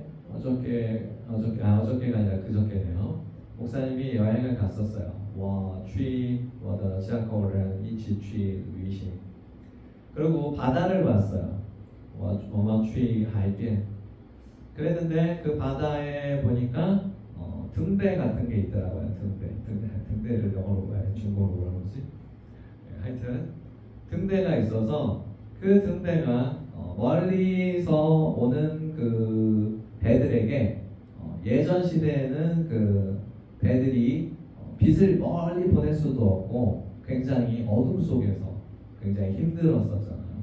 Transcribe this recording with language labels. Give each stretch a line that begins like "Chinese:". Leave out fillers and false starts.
Korean: 어저께가 아니라 그저께네요. 목사님이 여행을 갔었어요.
Chinese: 我去我的家口人一起去旅行.
Korean: 그리고 바다를 봤어요.
Chinese: 我们去海边.
Korean: 그랬는데 그 바다에 보니까 등대 같은 게 있더라고요. 등대를 영어로 뭐야? 중국어로 뭐라 그러지? 하여튼 등대가 있어서 그 등대가 멀리서 오는 그 배들에게 예전 시대에는 그 배들이 빛을 멀리 보낼 수도 없고 굉장히 어둠 속에서 굉장히 힘들었었잖아요.